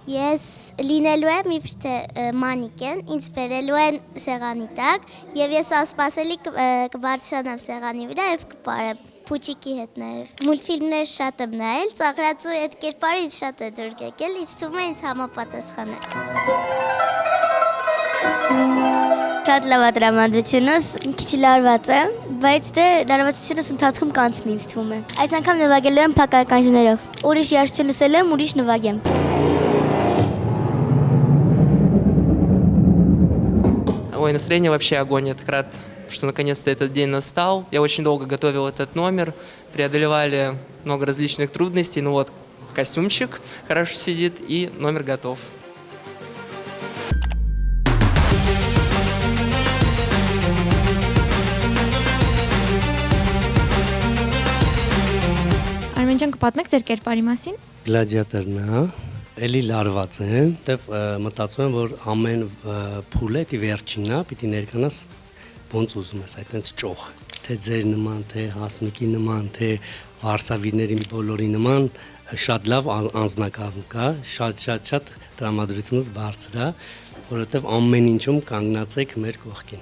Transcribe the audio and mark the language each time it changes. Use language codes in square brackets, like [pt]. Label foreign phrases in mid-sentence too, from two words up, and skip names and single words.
[hy] Ես լինելու եմ իբր թե մանիկեն, ինձ բերելու են սեղանի տակ եւ ես անսպասելի կբարձրանամ սեղանի վրա եւ կպարեմ փուչիկի հետ նաեւ։ Մուլտֆիլմներ շատ եմ նայել, ծաղրածու այդ կերպարը ինձ շատ է դուր եկել, ինձ թվում է ինձ համապատասխան է։ Շատ լավ է տրամադրությունս, քիչ լարված է, բայց դե լարվածությունս ընթացքում կանցնի ինձ թվում է։ Այս անգամ նվագելու եմ փակականջներով։ Ուրիշ երգչություն լսել եմ, ուրիշ նվագեմ։ [ru] Ой, настроение вообще огонь, я так рад, что наконец-то этот день настал. Я очень долго готовил этот номер, преодолевали много различных трудностей, ну вот костюмчик хорошо сидит и номер готов. [hy] Արմենջան կպատմեք ձեր կերպարի մասին։ Գլադիատորն է, էլի լարված է, դեպ մտածում եմ, որ ամեն փուլը դի վերջինն է, պիտի ներկանաս ոնց ուզում ես, այդտենց ճոխ, թե ձեր նման, թե Հասմիկի նման, թե վարսավիրների բոլորի նման շատ լավ անձնակազմ կա, շատ տրամադրությունս բարձր է, որովհետև ամեն ինչում կանգնած եք մեր կողքին։